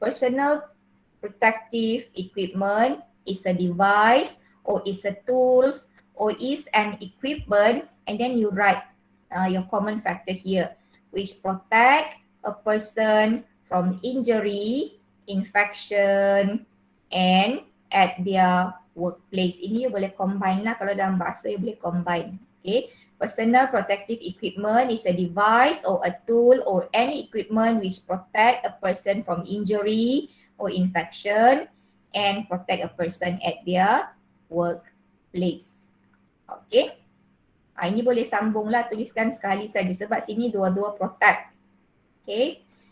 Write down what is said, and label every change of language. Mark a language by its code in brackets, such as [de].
[en] Personal protective equipment is a device, or is a tools, or is an equipment, and then you write your common factor here, which protect a person from injury, infection, and at their workplace. [ms] Ini you boleh combine lah, kalau dalam bahasa you boleh combine. [en] Okay, personal protective equipment is a device or a tool or any equipment which protect a person from injury or infection and protect a person at their workplace. [ms] Okay. Ini boleh sambunglah, tuliskan sekali saja sebab sini dua-dua protect. Okay.